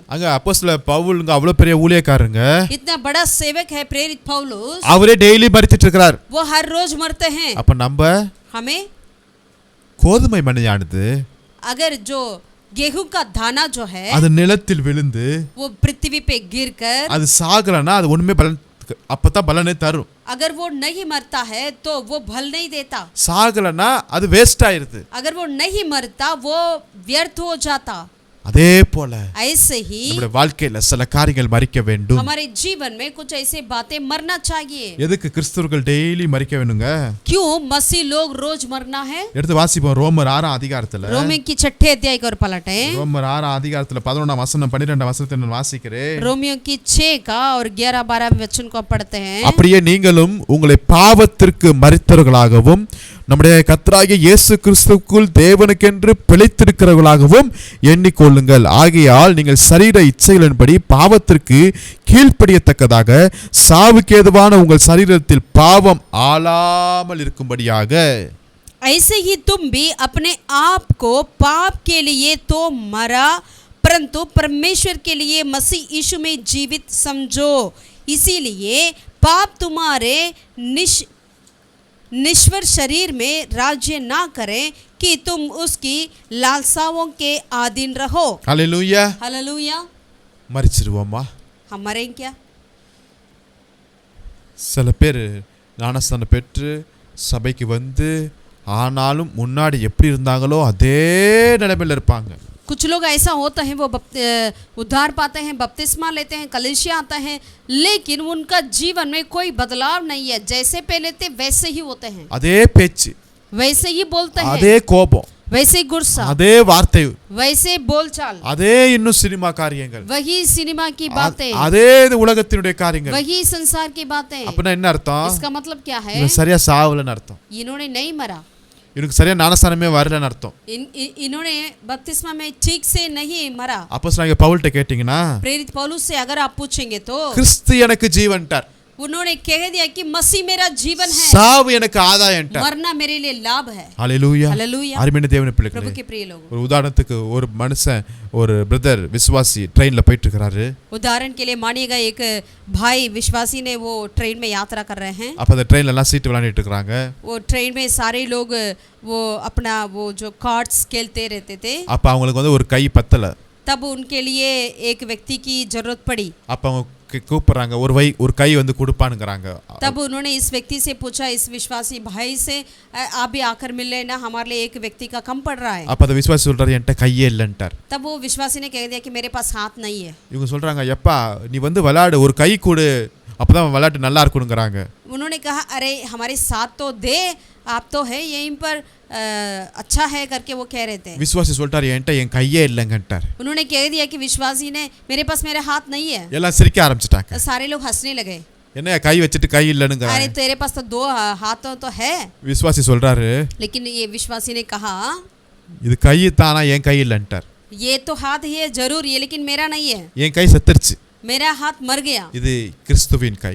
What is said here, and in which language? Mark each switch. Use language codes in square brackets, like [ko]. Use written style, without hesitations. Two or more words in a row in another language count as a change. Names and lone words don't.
[ta] அங்க அப்போஸ்தலர் பவுலுங்க அவ்வளவு பெரிய ஊழியக்காரங்க, [hi] इतना बड़ा सेवक है प्रेरित पौलुस, [ta] அவரே டெய்லி மரிச்சிட்டு இருக்கிறார்। [hi] वो हर रोज मरते हैं। [ta] அப்ப நம்ம [hi] हमें [ta] கோதுமை மணியானது [hi] अगर जो गेहूं का दाना जो है [ta] அது நிலத்தில் விழுந்து [hi] वो पृथ्वी पे गिरकर [ta] அது சாகலனா அது ஒண்ணுமே பலன் அப்பதான் பலனே தரும்। [hi] अगर वो नहीं मरता है तो वो फल नहीं देता। [ta] சாகலனா அது வேஸ்ட் ஆயிருது। [hi] अगर वो नहीं मरता वो व्यर्थ हो जाता। [ta] அதே போல [hi] ऐसे ही [ta] நம்முடைய வாழ்க்கையில சில காரியங்கள் மரிக்க வேண்டும்। [hi] हमारे जीवन में कुछ ऐसे बातें मरना चाहिए। [ta] எதுக்கு கிறிஸ்தவர்கள் டெய்லி மரிக்க வேணுங்க? [hi] क्यों मसीह लोग रोज मरना है? [ta] எடுத்து வாசிப்போம் ரோமர் 6 அதிகாரத்துல। [hi] रोमियो की 6 अध्याय को पलटे। [ta] ரோமர் 6 அதிகாரத்துல 11 வசனம் 12 வசனத்தை நான் வாசிக்கிறேன்। [hi] रोमियो की 6 का और 11-12 वचन को पढ़ते हैं। [ta] அப்படியே நீங்களும் உங்களை பாவத்திற்கு மரித்தவர்களாகவும் நம்முடைய கர்த்தராகிய இயேசு கிறிஸ்துவுக்குள் தேவனுக்கென்று பிழைத்திருக்கிறவர்களாகவும் எண்ணிக்கொள்ளுங்கள்। ஆகையால் நீங்கள் சரீர இச்சைகளின்படி பாவத்திற்கு கீழ்ப்படியத்தக்கதாக சாவுக்கு ஏதுவான உங்கள் சரீரத்தில் பாவம் ஆளாமல் இருக்கும்படியாக [hi] ऐसे ही तुम भी अपने आप को पाप के लिए तो मरा परंतु परमेश्वर के लिए मसीह यीशु में जीवित समझो। इसीलिए पाप तुम्हारे निश्वर शरीर में राज्य ना करें कि तुम उसकी लालसाओं के अधीन रहो। हालेलुया हालेलुया। [ta] மரிச்சிருவோமா? [hi] हम मरें क्या? [ta] சில பேர் ஞானஸ்தானம் பெற்று சபைக்கு வந்து ஆனாலும் முன்னாடி எப்படி இருந்தாங்களோ அதே நிலைமையில் இருப்பாங்க। [hi] कुछ लोग ऐसा होता है वो उद्धार पाते हैं, बपतिस्मा लेते हैं, कलीसिया आता है, लेकिन उनका जीवन में कोई बदलाव नहीं है। जैसे पहले थे वैसे ही होते हैं, [ta] அதே பேச்சு, [hi] वैसे ही बोलते हैं, [ta] அதே கோபம், [hi] वैसे ही गुस्सा, [ta] அதே வார்த்தை, [hi] वैसे बोलचाल, [ta] அதே இன்னும் சினிமா காரியங்கள், [hi] वही सिनेमा की बातें, [ta] அதே உலகத்தினுடைய காரியங்கள்। [hi] वही संसार की बातें। [ta] அப்படின்னா என்ன அர்த்தம்? [hi] इसका मतलब क्या है? [ta] இவன் சரியா சாவலன்னு அர்த்தம்। [hi] इन्होंने नहीं मरा, [ta] இவனுக்கு சரியா ஞானஸ்தானமே வரலன்னு அர்த்தம்। [hi] इन्होंने बपतिस्मा में ठीक से नहीं मरा। [ta] அப்போஸ்தலனாகிய பவுல்கிட்ட கேட்டிங்கன்னா [hi] प्रेरित पौलुस से अगर आप पूछेंगे तो [ta] கிறிஸ்து எனக்கு ஜீவன்ட்டார், [hi] उन्होंने कह दिया कि मसीह मेरा जीवन है, [ta] சாவு எனக்கு ஆதாயம்ட்டார்। [hi] मरना मेरे लिए लाभ है। [ta] ஹalleluya [hi] हालेलुया। [ta] அருமையான தேவனுடைய [hi] प्रभु [ta] பிள்ளைகளே, [hi] के प्रिय लोग, [ta] ஒரு உதாரணத்துக்கு ஒரு மனுஷன் ஒரு பிரதர் விசுவாசி ட்ரெயின்ல போயிட்டு இருக்காரு। [hi] उदाहरण के लिए मानिएगा एक भाई विश्वासी ने वो ट्रेन में यात्रा कर रहे हैं। [ta] அப்ப அந்த ட்ரெயின்ல எல்லாம் சீட் விளையாடிட்டு இருக்காங்க। [hi] वो ट्रेन में सारे लोग वो अपना वो जो कार्ड्स खेलते रहते थे। [ta] அப்ப அவங்களுக்கு வந்து ஒரு கை பத்தல। [hi] तब उनके लिए एक व्यक्ति की जरूरत पड़ी। [ta] அப்ப அவங்க கூப்பிடுறாங்க, ஒரு கை வந்து கொடுப்பானுங்கறாங்க। [hi] तब उन्होंने इस व्यक्ति से पूछा, इस विश्वासी भाई से, आप भी आकर मिल लेना, हमारे लिए एक व्यक्ति का कम पड़ रहा है। [ta] அப்ப அந்த விசுவாசி சொல்றாரு என்கிட்ட கையே இல்லன்ட்டார்। [hi] तब वो विश्वासी ने कह दिया कि मेरे पास हाथ नहीं है। [ta] இவங்க சொல்றாங்க எப்பா நீ வந்து விளையாடு, ஒரு கை கொடு, அப்பதான் விளையாட்டு நல்லா இருக்கும்ங்கறாங்க। [hi] उन्होंने कहा अरे हमारे साथ तो दे, आप तो है यहीं पर अच्छा है करके वो कह रहे थे। [ta] விசுவாசி சொல்றாரு என்கிட்ட என் கையே இல்லங்கன்ட்டார்। [hi] उन्होंने कह दिया कि विश्वासी ने मेरे पास मेरा हाथ नहीं है। [ta] எல்லாம் சிரிக்க ஆரம்பிச்சிட்டாங்க। [hi] सारे लोग हंसने लगे। [ta] என்ன கை வச்சிட்டு கை இல்லன்னுங்கறாங்க। [hi] अरे तेरे पास तो 2 हाथों तो है। [ta] விசுவாசி சொல்றாரு, [hi] लेकिन ये विश्वासी ने कहा [ta] இது கை தானா, என் கை இல்லன்ட்டார்। [hi] ये तो हाथ ही है जरूर ये, लेकिन मेरा नहीं है। [ta] என் கை செத்துருச்சு, [hi] मेरा हाथ मर गया। [ta] இது கிறிஸ்துவின் கை।